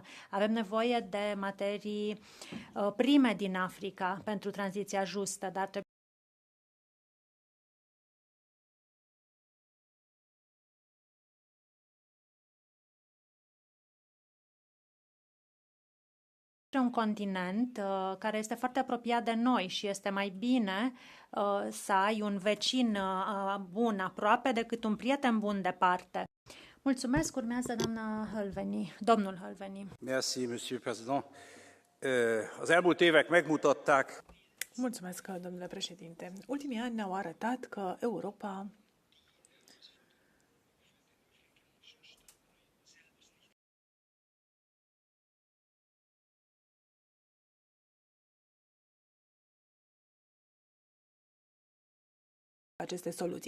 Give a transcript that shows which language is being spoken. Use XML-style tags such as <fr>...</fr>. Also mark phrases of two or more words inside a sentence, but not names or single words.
<ro>Avem nevoie de materii prime din Africa pentru tranziția justă, dar trebuie un continent care este foarte apropiat de noi și este mai bine să ai un vecin bun aproape decât un prieten bun departe. Mulțumesc, urmează domnul Hölveni.</ro> <fr>Merci, Monsieur le Président.</fr> <hu>Az elmúlt évek megmutatták.</hu> <ro>Mulțumesc, domnule președinte. Ultimii ani ne-au arătat că Europa aceste soluții.</ro>